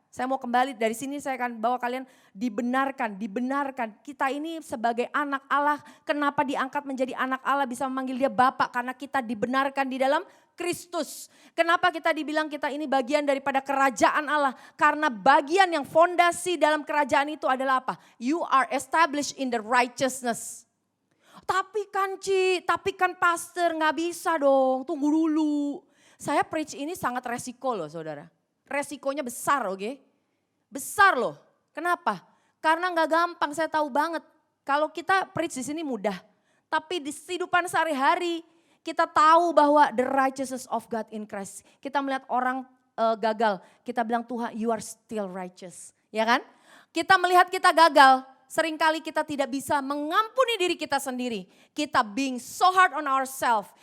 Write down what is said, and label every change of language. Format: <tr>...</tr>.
<id>Saya mau kembali dari sini, saya akan bawa kalian dibenarkan. Kita ini sebagai anak Allah, kenapa diangkat menjadi anak Allah, bisa memanggil dia Bapa, karena kita dibenarkan di dalam Kristus. Kenapa kita dibilang kita ini bagian daripada kerajaan Allah? Karena bagian yang fondasi dalam kerajaan itu adalah apa?</id> <en>You are established in the righteousness.</en> <id>Tapi kan pastor, nggak bisa dong, tunggu dulu. Saya</id> <en>preach</en> <id>ini sangat resiko loh saudara. Resikonya besar, oke? Besar loh. Kenapa? Karena nggak gampang, saya tahu banget. Kalau kita</id> <en>preach</en> <id>di sini mudah. Tapi di kehidupan sehari-hari kita tahu bahwa</id> <en>the righteousness of God in Christ.</en> <id>Kita melihat orang gagal, kita bilang Tuhan</id> <en>you are still righteous.</en> <id>Ya kan? Kita melihat kita gagal, seringkali kita tidak bisa mengampuni diri kita sendiri. Kita</id> <en>being so hard on ourselves.</en>